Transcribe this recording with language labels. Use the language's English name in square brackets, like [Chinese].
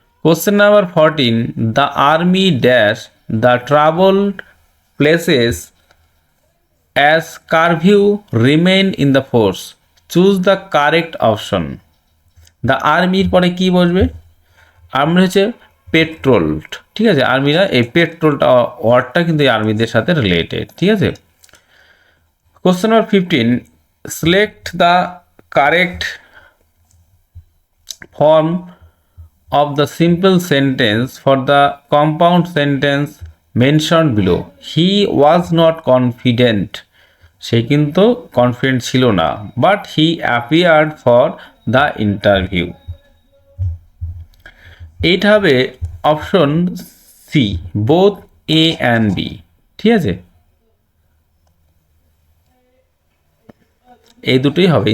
[English] Question number 14, the army dash the travelled places as curfew remain in the force, choose the correct option. [Bangla] The আর্মির পরে কি বসবে, army হচ্ছে petrol, ঠিক আছে, আর্মিরা এই পেট্রোলটা ওয়ার্ডটা কিন্তু এই আর্মিদের সাথে রিলেটেড, ঠিক আছে। [English] Question number 15, select the correct form of the simple sentence for the compound sentence mentioned below. He was not confident, [Bangla] সে কিন্তু কনফিডেন্ট ছিল না, [English] But he appeared for the interview. [Bangla] এইটা হবে option C, both A and B, ঠিক আছে, এই দুটোই হবে।